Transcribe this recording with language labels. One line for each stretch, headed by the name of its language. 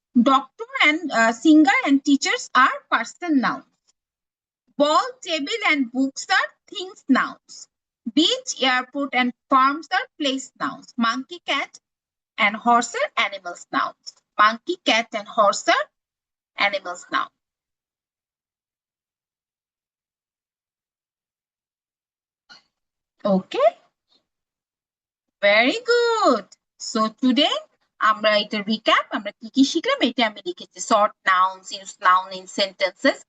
English: Doctor and singer and teachers আর person noun, ball, table, and books are things nouns. Beach, airport, and farms are place nouns. Monkey, cat, and horse are animals nouns. Monkey, cat, and horse are animals nouns. Okay, very good. So today
Bangla: আমরা এটা recap, আমরা কি কি শিখলাম এটা আমি লিখেছি।
English: Sort nouns, use noun in sentences.